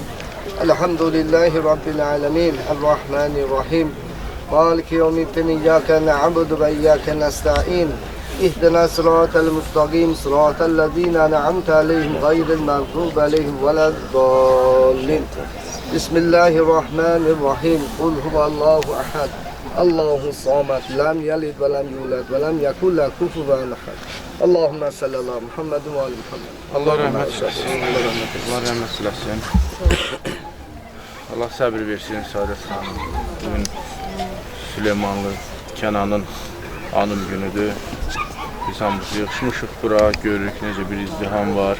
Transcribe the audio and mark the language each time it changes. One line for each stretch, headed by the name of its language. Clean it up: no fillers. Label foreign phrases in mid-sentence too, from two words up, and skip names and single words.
Arabic: الحمد لله رب العالمين الرحمن الرحيم مالك يوم الدين إياك نعبد وإياك نستعين اهدنا الصراط المستقيم صراط الذين أنعمت عليهم غير المغضوب عليهم ولا الضالين بسم الله الرحمن الرحيم قل هو الله أحد الله الصمد لم يلد ولم يولد ولم يكن له كفوا أحد اللهم صل على محمد وآل محمد
Azerbaijani: Allah rəhmət eləsin. Allah rəhmət eləsin. Allah səbir versin Saadət xanım. Bugün Süleymanlı Kənanın anım günüdür. Biz hamımız yığışmışıq bura. Görürük necə bir izdiham var.